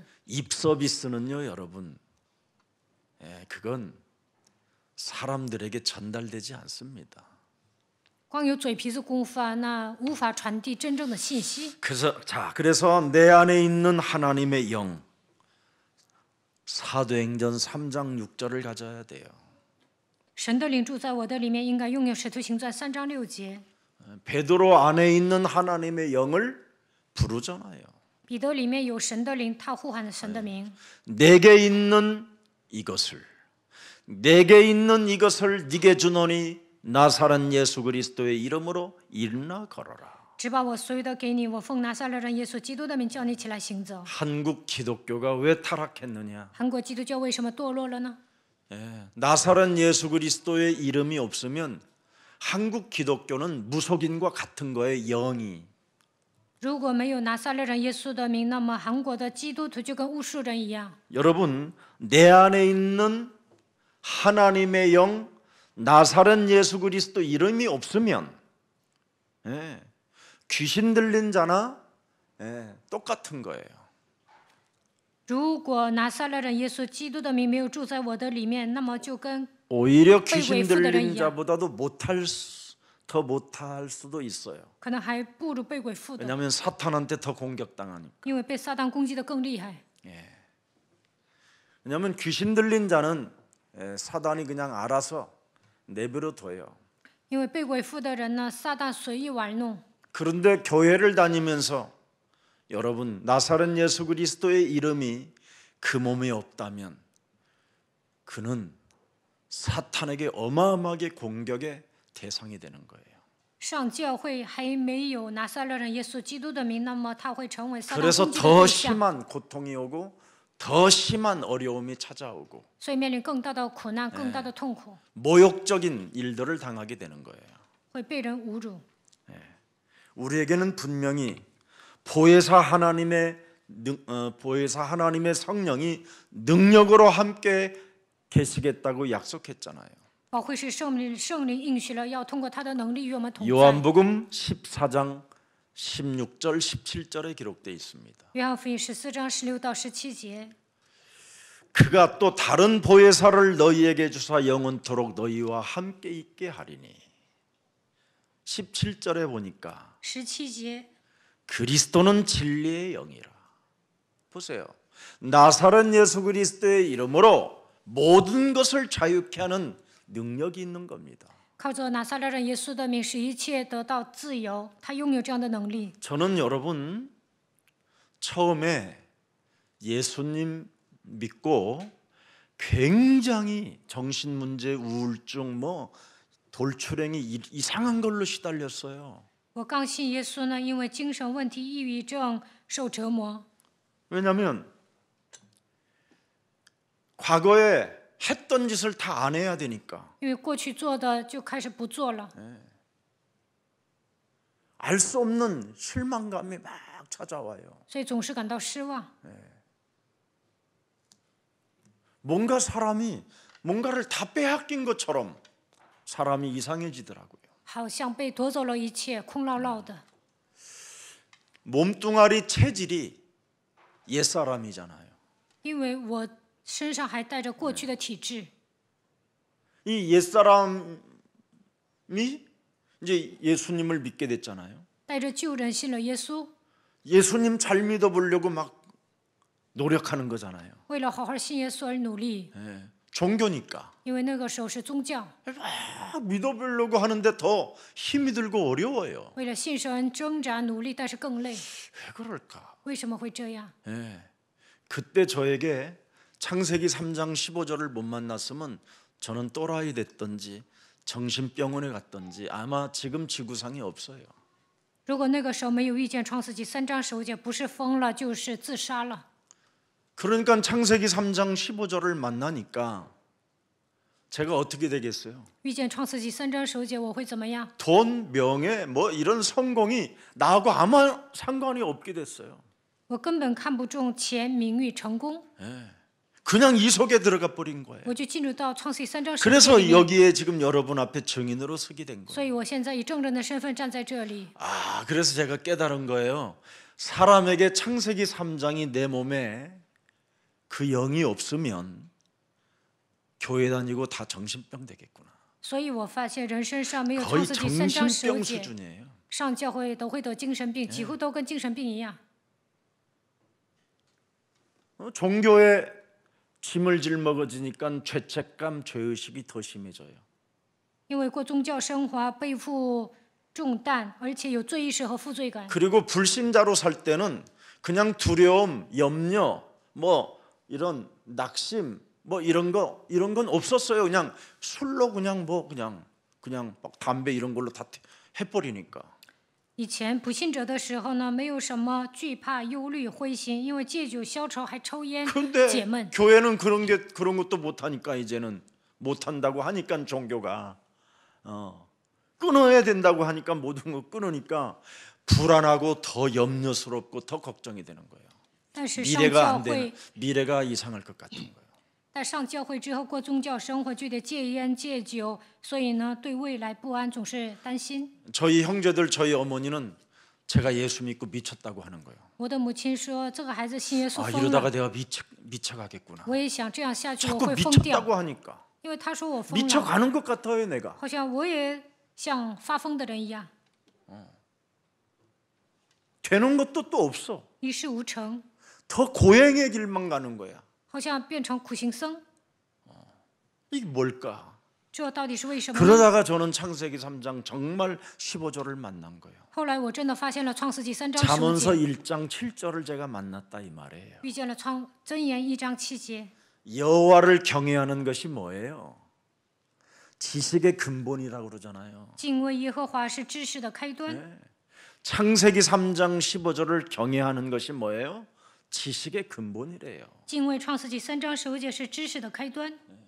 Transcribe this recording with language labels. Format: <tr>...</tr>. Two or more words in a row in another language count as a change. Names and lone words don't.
<ko>입 서비스는요, 여러분, 그건 사람들에게 전달되지 않습니다.</ko> <zh>光有嘴皮子功夫啊，那无法传递真正的信息。</zh> <ko>그래서 내 안에 있는 하나님의 영, 사도행전 3장 6절을 가져야 돼요.</ko> <zh>神的灵住在我的里面，应该拥有使徒行传3章6节。</zh> <ko>베드로 안에 있는 하나님의 영을 부르잖아요.</ko> <zh>彼得里面有神的灵，他呼喊神的名。</zh> <ko>내게 있는 이것을 네게 주노니 나사렛 예수 그리스도의 이름으로 일어나 걸어라.</ko> <zh>只把我所有的给你，我奉拿撒勒人耶稣基督的名叫你起来行走。</zh> <ko>한국 기독교가 왜 타락했느냐?</ko> <zh>韩国基督教为什么堕落了呢？</zh> <ko>나사렛 예수 그리스도의 이름이 없으면 한국 기독교는 무속인과 같은 거예요. 영이.</ko> <zh>如果没有拿撒勒人耶稣的名，那么韩国的基督徒就跟巫术人一样。</zh> <ko>여러분, 내 안에 있는 하나님의 영 나사렛 예수 그리스도 이름이 없으면 귀신 들린 자나 똑같은 거예요.</ko> <zh>如果拿撒勒人耶稣基督的名没有住在我的里面，那么就跟</zh> <ko>오히려 귀신 들린 자보다도 더 못할 수도 있어요.</ko> <zh>可能还不如被鬼附的，</zh> <ko>왜냐하면 사탄한테 더 공격당하니까.</ko> <zh>因为被撒旦攻击的更厉害。</zh> <ko>왜냐하면 귀신 들린 자는 사단이 그냥 알아서 내버려 둬요.</ko> <zh>因为被鬼附的人呢，撒旦随意玩弄。</zh> <ko>그런데 교회를 다니면서 여러분 나사렛 예수 그리스도의 이름이 그 몸에 없다면 그는 사탄에게 어마어마하게 공격의 대상이 되는 거예요.</ko> <zh>上教会还没有拿撒勒人耶稣基督的名，那么他会成为撒旦</zh> <ko>그래서</ko> <zh>攻击的</zh> <ko>더</ko> <zh>对象，</zh> <ko>심한 고통이 오고 더 심한 어려움이 찾아오고</ko> <zh>所以面临更大的苦难、更大的痛苦，</zh> <ko>모욕적인 일들을 당하게 되는 거예요.</ko> <zh>会被人侮辱。</zh> <ko>우리에게는 분명히 보혜사 하나님의 성령이 능력으로 함께 계시겠다고 약속했잖아요.</ko> <zh>保惠师圣灵应许了，要通过他的能力与我们同在。</zh> <ko>요한복음 14장 16절 17절에 기록되어 있습니다.</ko> <zh>约翰福音14章16到17节，</zh> <ko>그가 또 다른 보혜사를 너희에게 주사 영원토록 너희와 함께 있게 하리니 17절에 보니까</ko> <zh>17节</zh> <ko>그리스도는 진리의 영이라. 보세요. 나사렛 예수 그리스도의 이름으로 모든 것을 자유케 하는 능력이 있는 겁니다.</ko> <zh>靠着拿撒勒人耶稣的名，使一切得到自由。他拥有这样的能力。</zh> <ko>저는 여러분 처음에 예수님 믿고 굉장히 정신문제, 우울증, 돌출행이 이상한 걸로 시달렸어요.</ko> <zh>我刚信耶稣呢，因为精神问题、抑郁症受折磨。</zh> <ko>왜냐하면 과거에 했던 짓을 다 안 해야 되니까</ko> <zh>因为过去做的就开始不做了，</zh> <ko>알 수 없는 실망감이 막 찾아와요.</ko> <zh>所以总是感到失望。</zh> <ko>뭔가 사람이 뭔가를 다 빼앗긴 것처럼 사람이 이상해지더라고요.</ko> <zh>好像被夺走了一切，空落落的。</zh> <ko>몸뚱아리 체질이 옛사람이잖아요.</ko> <zh>因为我身上还带着过去的体质，</zh> <ko>이 옛사람이 이제 예수님을 믿게 됐잖아요.</ko> <zh>带着旧人信了耶稣，</zh> <ko>예수님 잘 믿어보려고 막 노력하는 거잖아요.</ko> <zh>为了好好信耶稣而努力。</zh> <ko>종교니까</ko> <zh>因为那个时候是宗教，</zh> <ko>막 믿어보려고 하는데 더 힘이 들고 어려워요.</ko> <zh>为了信神挣扎努力，但是更累。</zh> <ko>왜 그럴까?</ko> <zh>为什么会这样？</zh> <ko>그때 저에게 창세기 3장 15절을 못 만났으면 저는 또라이 됐든지 정신병원에 갔던지 아마 지금 지구상에 없어요.</ko> <zh>如果那个时候没有遇见创世纪3章10节，不是疯了就是自杀了。</zh> <ko>그러니까 창세기 3장 15절을 만나니까 제가 어떻게 되겠어요?</ko> <zh>遇见创世纪3章10节，我会怎么样？</zh> <ko>돈, 명예, 뭐 이런 성공이 나하고 아무 상관이 없게 됐어요.</ko> <zh>我根本看不重钱、名誉、成功，</zh> <ko>그냥 이 속에 들어가 버린 거예요.</ko> <zh>我就进入到创世纪3章10节</zh> <ko>그래서</ko> <zh>里面。</zh> <ko>여기에 지금 여러분 앞에 증인으로 서게 된 거예요.</ko> <zh>所以我现在以证人的身份站在这里。</zh> <ko>그래서 제가 깨달은 거예요. 사람에게 창세기 3장이 내 몸에 그 영이 없으면 교회 다니고 다 정신병 되겠구나.</ko> <zh>所以我发现人身上没有创</zh> <ko>거의</ko> <zh>世纪3章</zh> <ko>정신병</ko> <zh>10节，</zh> <ko>수준이에요.</ko> <zh>上教会都会得精神病，几乎都跟精神病一样。</zh> <ko>종교에 짐을 짊어지니까 죄책감, 죄의식이 더 심해져요.</ko> <zh>因为过宗教生活背负重担，而且有罪意识和负罪感。</zh> <ko>그리고 불신자로 살 때는 그냥 두려움, 염려, 뭐 이런 낙심, 뭐 이런 건 없었어요. 그냥 술로 그냥 막 담배 이런 걸로 다 해버리니까.</ko> <zh>以前不信者的时候呢，没有什么惧怕、忧虑、灰心，因为戒酒消愁，还抽烟解</zh> <ko>그런데</ko> <zh>闷。</zh> <ko>교회는 그런 것도 못 하니까 이제는 못 한다고 하니까 종교가 끊어야 된다고 하니까 모든 거 끊으니까 불안하고 더 염려스럽고 더 걱정이 되는 거예요.</ko> <zh>但是上</zh> <ko>미래가</ko> <zh>教</zh> <ko>안 되는</ko> <zh>会，</zh> <ko>미래가 이상할 것 같은 거예요.</ko> <zh>但上教会之后过宗教生活就得戒烟戒酒，所以呢，对未来不安，总是担心。</zh> <ko>저희 형제들, 저희 어머니는 제가 예수 믿고 미쳤다고 하는 거예요.</ko> <zh>我的母亲说，这个孩子信耶稣疯</zh> <ko>이러다가</ko> <zh>了。</zh> <ko>내가 미쳐가겠구나.</ko> <zh>我也想这样下去，我</zh> <ko>자꾸</ko> <zh>会疯掉，</zh> <ko>미쳤다고 하니까</ko> <zh>因为他说我疯了，</zh> <ko>미쳐가는 것 같아요, 내가.</ko> <zh>好像我也像发疯的人一样，</zh> <ko>되는 것도 또 없어.</ko> <zh>一事无成，</zh> <ko>더 고행의 길만 가는 거야.</ko> <zh>好像变成苦行僧。</zh> <ko>이게 뭘까?</ko> <zh>这到底是为什么呢？</zh> <ko>그러다가 저는 창세기 3장 정말 15절을 만난 거예요.</ko> <zh>后来我真的发现了创世纪3章10</zh> <ko>잠언서</ko> <zh>节，</zh> <ko>1장 7절을 제가 만났다 이 말이에요.</ko> <zh>遇见了箴言1章7节。</zh> <ko>여호와를 경외하는 것이 뭐예요? 지식의 근본이라고 그러잖아요.</ko> <zh>敬畏耶和华是知识的开端。</zh> <ko>창세기 3장 15절을 경외하는 것이 뭐예요? 지식의 근본이래요.</ko> <zh>敬畏创世纪3章15节是知识的开端。</zh>